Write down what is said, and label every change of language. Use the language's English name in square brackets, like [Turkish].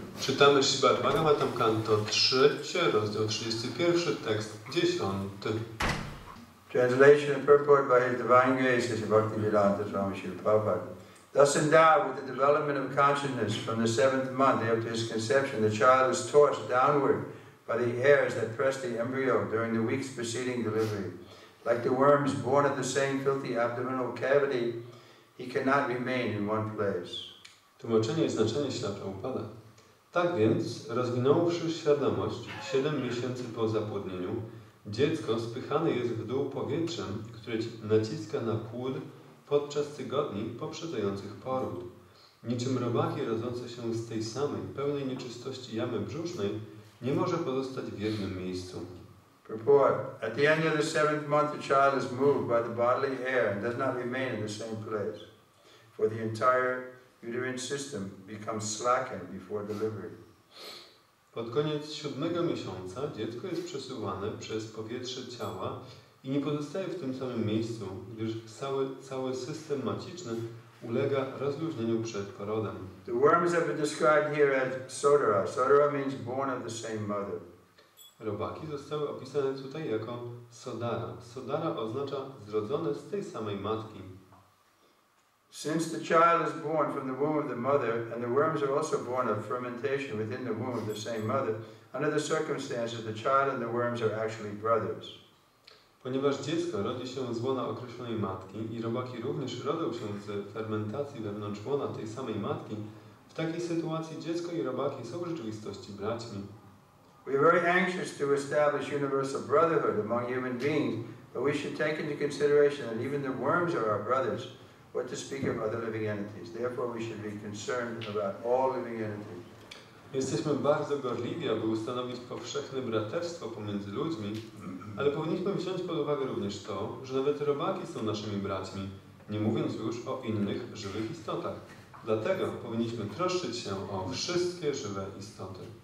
[Polish] Czytamy Srimad Bhagavatam, Canto 3, rozdział 31, tekst 10. [English] Translation and purport by His Divine Grace, His Bhaktivedanta Swami Srila Prabhupada. Thus endowed with the development of consciousness from the 7th month after his conception, the child is tossed downward by the hairs that press the embryo during the weeks preceding delivery. Like the worms born of the same filthy abdominal cavity, he cannot remain in one place. [Polish] Tłumaczenie i znaczenie Śrila Prabhupada. Tak więc, rozwinąwszy świadomość 7 miesięcy po zapłodnieniu, dziecko spychane jest w dół powietrzem, które naciska na płód podczas tygodni poprzedzających poród. Niczym robaki rodzące się z tej samej, pełnej nieczystości jamy brzusznej, nie może pozostać w jednym miejscu. [English] Purport. At the end of the 7th month, the child is moved by the bodily air and does not remain in the same place, for the entire uterine system becomes slackened before delivery. [Polish] Pod koniec 7 miesiąca dziecko jest przesuwane przez powietrze ciała i nie pozostaje w tym samym miejscu, gdyż cały system maciczny ulega rozluźnieniu przed porodem. [English] The worms have been described here as sodara. Sodara means born of the same mother. [Polish] Robaki zostały opisane tutaj jako sodara. Sodara oznacza zrodzone z tej samej matki. [English] Since the child is born from the womb of the mother, and the worms are also born of fermentation within the womb of the same mother, under the circumstances, the child and the worms are actually brothers. [Polish] Ponieważ dziecko rodzi się z łona określonej matki i robaki również rodzą się z fermentacji wewnątrz łona tej samej matki, w takiej sytuacji dziecko i robaki są w rzeczywistości braćmi. [English] We are very anxious to establish universal brotherhood among human beings, but we should take into consideration that even the worms are our brothers, what to speak of other living entities. Therefore we should be concerned about all living entities. [Polish] Jesteśmy bardzo gorliwi, aby ustanowić powszechne braterstwo pomiędzy ludźmi, ale powinniśmy wziąć pod uwagę również to, że nawet robaki są naszymi braćmi, nie mówiąc już o innych żywych istotach. Dlatego powinniśmy troszczyć się o wszystkie żywe istoty.